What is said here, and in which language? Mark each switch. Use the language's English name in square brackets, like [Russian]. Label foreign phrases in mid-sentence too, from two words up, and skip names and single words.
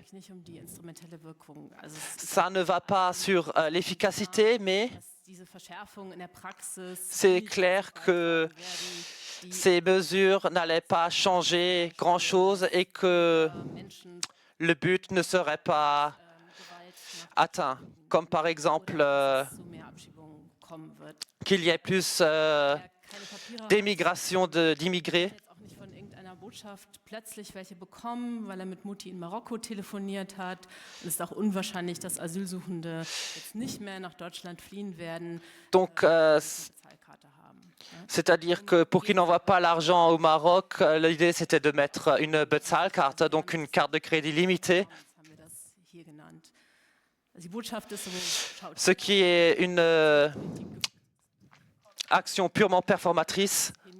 [French] Ça ne va pas sur l'efficacité, mais C'est clair que ces mesures n'allaient pas changer grand-chose et que le but ne serait pas atteint, comme par exemple qu'il y ait plus d'émigration d'immigrés. [German] Plötzlich welche bekommen, weil mit Mutti in Marokko telefoniert hat. Und es ist auch unwahrscheinlich, dass Asylsuchende jetzt nicht mehr nach Deutschland fliehen werden. [French] Donc, c'est-à-dire que pour qu'ils n'envoient pas l'argent au Maroc, l'idée c'était de mettre une Bezahlkarte, donc une carte de crédit limitée, ce qui est une action purement performatrice.